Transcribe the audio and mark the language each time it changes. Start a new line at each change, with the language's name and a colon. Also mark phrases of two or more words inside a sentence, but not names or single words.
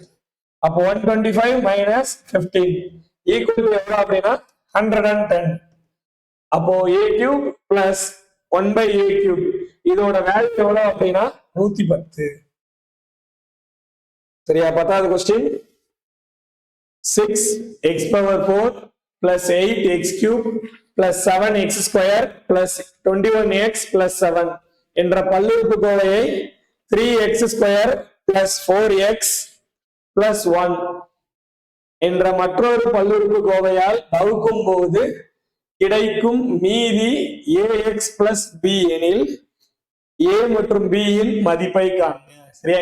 Tamil: அப்ப 125 மைனஸ் 15
English: equal to
Tamil: எவ்வளவு அப்படின்னா 110. அப்போ a
English: cube plus
Tamil: 1/a கியூப் இதோட வேல்யூ எவ்வளவு அப்படின்னா 110. சரியா? 10வது क्वेश्चन
English: 6x power 4 plus 8x cube plus 7x square plus 21x plus 7
Tamil: என்ற பல்லுறுப்புக்கோவையை
English: 3x square plus 4x plus 1
Tamil: என்ற மற்றொரு பல்லுறுப்புக்கோவையால் வகுக்கும் போது கிடைக்கும் மீதி
English: ax plus b
Tamil: எனில் a மற்றும் b இன் மதிப்பை காண்க. சரியா?